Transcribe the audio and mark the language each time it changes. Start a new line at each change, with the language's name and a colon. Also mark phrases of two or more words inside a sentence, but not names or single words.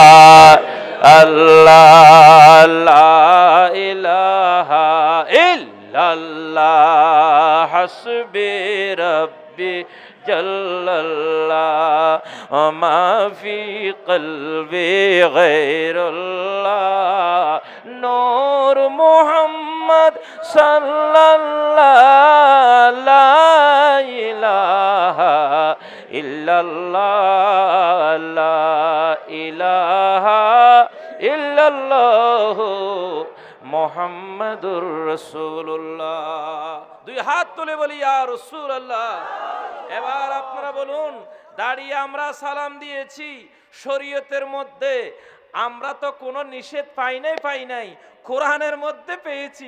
Arabic: اللہ لا الہ الا اللہ حسبی ربی جل اللہ ما فی قلبی غیر اللہ نور محمد صلی اللہ لا الہ الا اللہ لا الہ الا اللہ محمد رسول الله.
Bangla: দুই হাত তুলে বলি
Arabic: يا رسول الله.
Bangla: এবার আপনারা বলুন, দাঁড়িয়ে আমরা সালাম দিয়েছি শরীয়তের মধ্যে, আমরা তো কোনো নিষেধ পাই নাই, কোরআনের মধ্যে পেয়েছি।